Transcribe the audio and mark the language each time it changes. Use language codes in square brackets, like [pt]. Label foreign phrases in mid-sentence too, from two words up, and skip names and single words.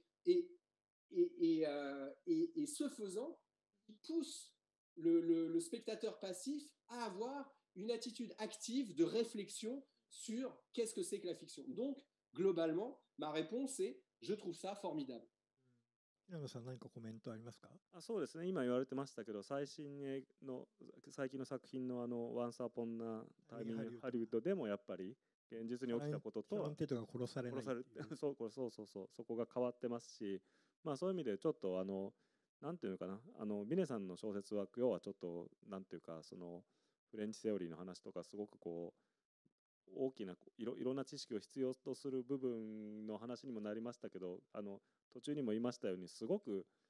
[fr] Et ce faisant, il pousse le spectateur passif à avoir une attitude active de réflexion sur qu'est-ce que c'est que la fiction. Donc, globalement, ma réponse est, je trouve ça formidable. [ja] 平野さん何かコメントありますか？そうですね、今言われてましたけど、最近の作品の Once Upon a Time in Hollywood でもやっぱり現実に起きたこととシャロン・テイトが殺されないっていう、そうそこが変わってますし、そういう意味でちょっとなんていうのかな、ビネさんの小説は要はちょっとなんていうか、そのフレンチセオリーの話とかすごくこう大きないろんな知識を必要とする部分の話にもなりましたけど、途中にも言いましたようにすごく